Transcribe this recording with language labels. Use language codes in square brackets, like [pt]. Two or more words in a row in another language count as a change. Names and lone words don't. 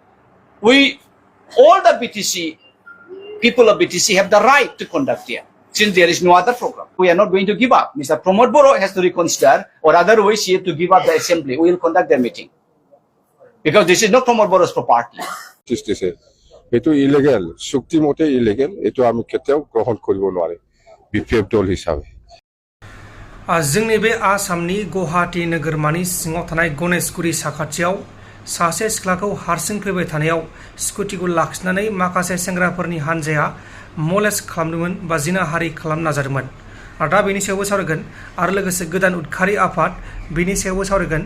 [en] All the BTC, people of BTC have the right to conduct here, since there is no other program. We are not going to give up. Mr. Pramod Bora has to reconsider, or otherwise he has to give up the assembly. We will conduct the meeting. Because this is not Pramod Bora's property. It is illegal. [as] Shukti mote illegal. [en] It is [as] আমি কেতিয়াও গ্ৰহণ কৰিব নোৱাৰে. BPF দল হিচাপে. [brx] जोंनि बे आसामनि गुवाहाटी नोगोरमानि सिङाव थानाय गणेशगुरि साखाथियाव सासे सिख्लाखौ हारसिं फैबाय थानायाव स्कुटिखौ लाखिनानै माखासे सेंग्राफोरनि हानजाया मलेस्ट खालामदोंमोन बा जिनाहारि खालामनो नाजादोंमोन। दा बेनि सायावबो सावरायगोन आरो लोगोसे गोदान उदखारि आफाद बेनि सायावबो सावरायगोन।